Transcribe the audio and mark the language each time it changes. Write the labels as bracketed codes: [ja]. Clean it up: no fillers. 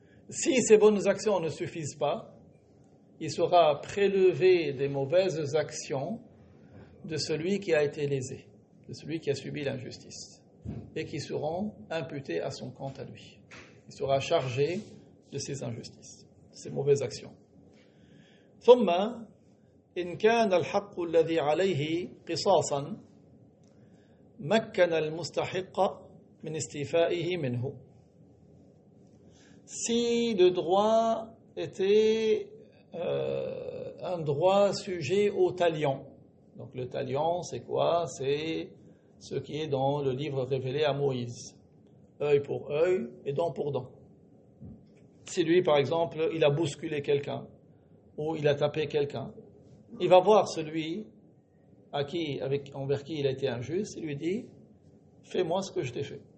[fr] Si ces bonnes actions ne suffisent pas, il sera prélevé des mauvaises actions de celui qui a été lésé, de celui qui a subi l'injustice, et qui seront imputées à son compte à lui. Il sera chargé de ses injustices, de ses mauvaises actions. [ar] ثم إن كان الحق الذي عليه قصاصا مكن المستحق من استيفائه منه. [fr] Si le droit était un droit sujet au talion. Donc le talion, c'est quoi? C'est ce qui est dans le livre révélé à Moïse. Œil pour œil et dent pour dent. Si lui, par exemple, il a bousculé quelqu'un ou il a tapé quelqu'un, il va voir celui envers qui il a été injuste et lui dit « Fais-moi ce que je t'ai fait.